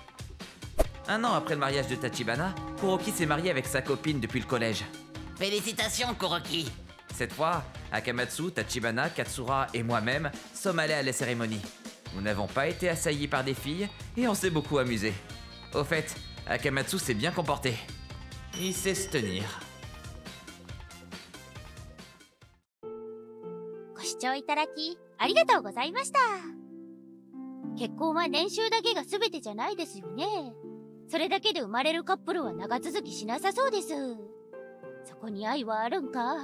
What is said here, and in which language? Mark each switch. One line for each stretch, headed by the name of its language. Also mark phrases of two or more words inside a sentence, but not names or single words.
French: 1 an après le mariage de Tachibana, Kuroki s'est marié avec sa copine depuis le collège. Félicitations, Kuroki. Cette fois, Akamatsu, Tachibana, Katsura et moi-même sommes allés à la cérémonie. Nous n'avons pas été assaillis par des filles et on s'est beaucoup amusé. Au fait, Akamatsu s'est bien comporté. Il sait se tenir.
Japanese: ご視聴いただきありがとうございました。結婚は年収だけが全てじゃないですよね。それだけで生まれるカップルは長続きしなさそうです。そこに愛はあるんか？